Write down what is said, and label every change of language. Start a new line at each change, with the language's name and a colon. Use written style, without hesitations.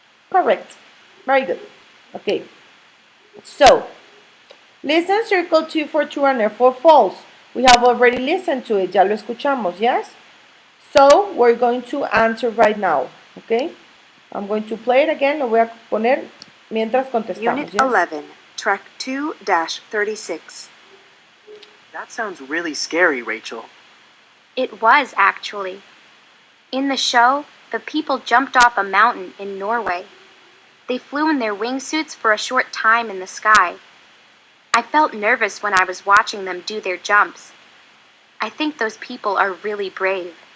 English: Correct. Very good. Okay. So, listen, circle 2 for true and F for false. We have already listened to it.
Spanish: Ya lo escuchamos,
English: yes? So, we're going to answer right now. Okay? I'm going to play it again.
Spanish: Lo voy a poner mientras contestamos.
English: Unit yes? 11, Track 2-36. That sounds really scary, Rachel. It was, actually. In the show, the people jumped off a mountain in Norway. They flew in their wingsuits for a short time in the sky. I felt nervous when I was watching them do their jumps. I think those people are really brave.